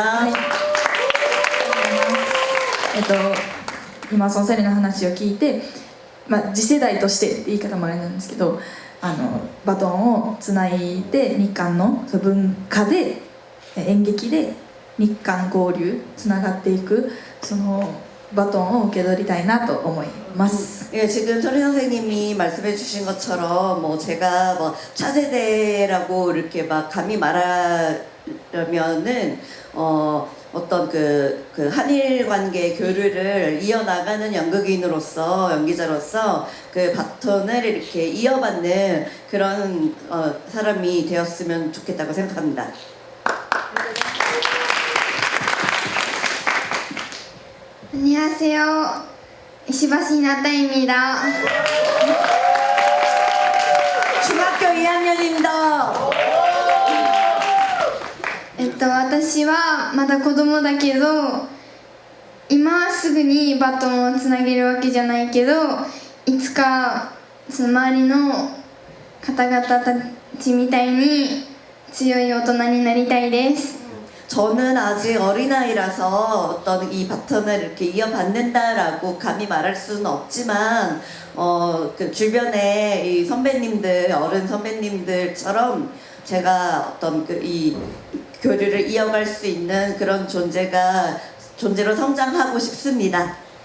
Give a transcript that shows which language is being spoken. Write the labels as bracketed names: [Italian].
[Japanese] はい今そのセミの話を聞いて、次世代としてって言い方もあれなんですけど、バトンをつないで日韓の文化で演劇で日韓交流つながっていくそのバトンを受け取りたいなと思います。 [Korean] 예, 지금 철희 선생님이 말씀해 주신 것처럼 뭐 제가 뭐 차세대라고 이렇게 막 감히 말하려면은 어떤 그 한일 관계 교류를 이어나가는 연극인으로서 연기자로서 그 바톤을 이렇게 이어받는 그런 사람이 되었으면 좋겠다고 생각합니다. 안녕하세요. 이시바시 나타입니다. 중학교 2학년입니다. [Japanese] 私はまだ子供だけど今すぐにバトンをつなげるわけじゃないけどいつかその周りの方々たちみたいに強い大人になりたいです。 [Korean] 저는 아직 어린아이라서 어떤 이 바톤을 이렇게 이어받는다라고 감히 말할 수는 없지만 그 주변에 이 선배님들, 어른 선배님들처럼 제가 어떤 이 교류를 이어갈 수 있는 그런 존재로 성장하고 싶습니다.